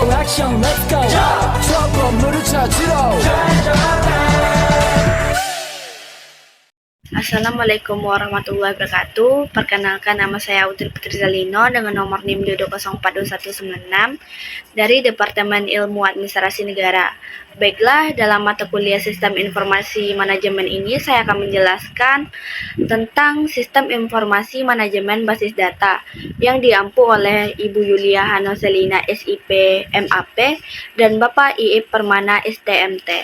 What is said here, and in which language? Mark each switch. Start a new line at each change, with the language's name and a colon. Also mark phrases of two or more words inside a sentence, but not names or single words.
Korean: 액션
English: let's go
Korean: 저 건물을 찾으러
Arabic: السلام عليكم ورحمة الله وبركاته.
Indonesian: Perkenalkan, nama saya Utri Putri Zalino dengan nomor NIM 2042196 dari Departemen Ilmu Administrasi Negara. Baiklah, dalam mata kuliah Sistem Informasi Manajemen ini saya akan menjelaskan tentang Sistem Informasi Manajemen Basis Data yang diampu oleh Ibu Yulia Hanoselina SIP MAP dan Bapak Iip Permana STMT.